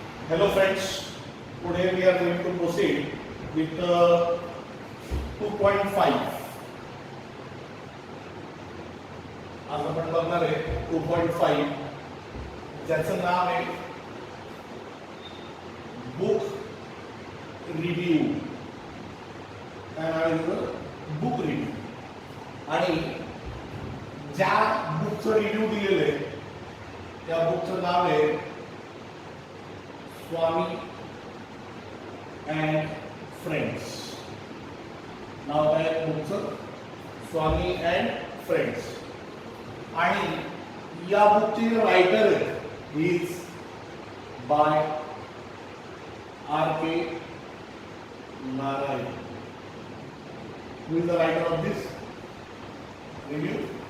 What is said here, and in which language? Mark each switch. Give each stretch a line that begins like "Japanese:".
English: Hello friends, today we are going to proceed with 2.5.
Marathi: आज आपण बघणार आहे 2.5 ज्याचं नाव आहे बुक रिव्ह्यू. काय नाव आहे? Book review. आणि ज्या बुकचं रिव्ह्यू दिलेलं आहे त्या बुकचं नाव आहे स्वामी अँड फ्रेंड्स. नाव काय बुकचं? स्वामी अँड फ्रेंड्स. आणि या बुकचे जे रायटर आहेत
English: is by
Marathi: R.K.
English: Narayan. Who is the writer of this review?